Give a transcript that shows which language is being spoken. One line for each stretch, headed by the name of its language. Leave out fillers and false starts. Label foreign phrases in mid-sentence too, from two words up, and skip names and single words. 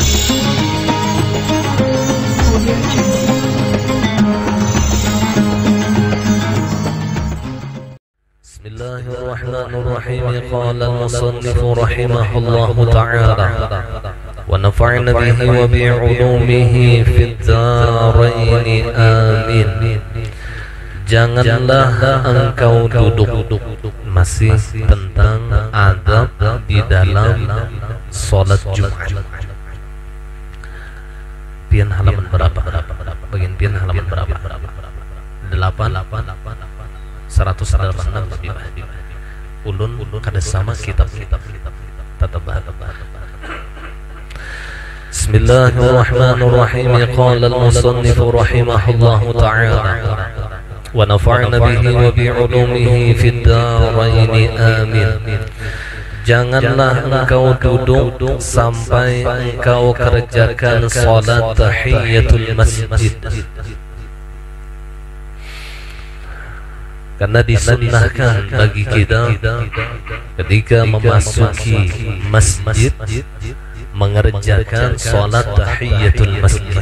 Arabic: بسم الله الرحمن الرحيم. قال المصنف رحمه الله تعالى ونفعنا به وبعلومه في الدارين آمين.
Banjar: Janganlah engkau duduk. Masih tentang adab di dalam salat Jumat. Pian halaman berapa? Bagian pian halaman berapa? 186 lebih baik. Ulun kada sama kitab tatabah.
Arabic: بسم الله الرحمن الرحيم. قال المصنف رحمه الله تعالى ونفعنا به وبعلومه في الدارين آمين.
Banjar: Janganlah engkau duduk sampai engkau kerjakan salat tahiyatul masjid. Karena disunnahkan bagi kita ketika memasuki masjid mengerjakan salat tahiyatul masjid.